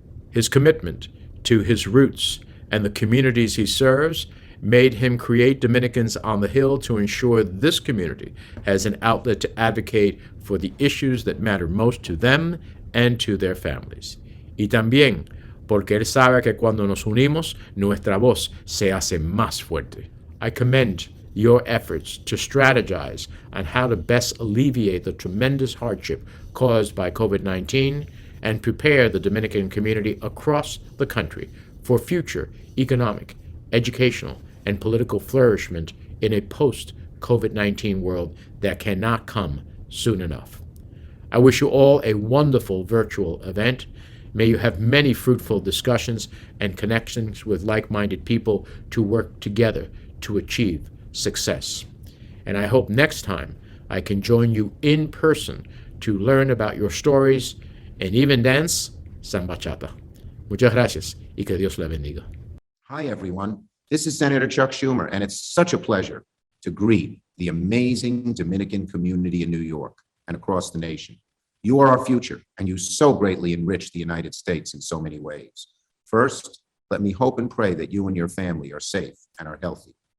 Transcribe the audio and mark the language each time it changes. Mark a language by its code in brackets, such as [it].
[en] His commitment to his roots and the communities he serves made him create Dominicans on the Hill to ensure this community has an outlet to advocate for the issues that matter most to them and to their families. [es] Y también porque él sabe que cuando nos unimos, nuestra voz se hace más fuerte. [en] I commend your efforts to strategize on how to best alleviate the tremendous hardship caused by COVID-19 and prepare the Dominican community across the country for future economic, educational, and political flourishment in a post-COVID-19 world that cannot come soon enough. I wish you all a wonderful virtual event. May you have many fruitful discussions and connections with like-minded people to work together to achieve success. And I hope next time I can join you in person to learn about your stories and even dance samba bachata. [es] Muchas gracias y que Dios le bendiga. [en] Hi, everyone. This is Senator Chuck Schumer, and it's such a pleasure to greet the amazing Dominican community in New York and across the nation. You are our future, and you so greatly enrich the United States in so many ways. First, let me hope and pray that you and your family are safe and are healthy.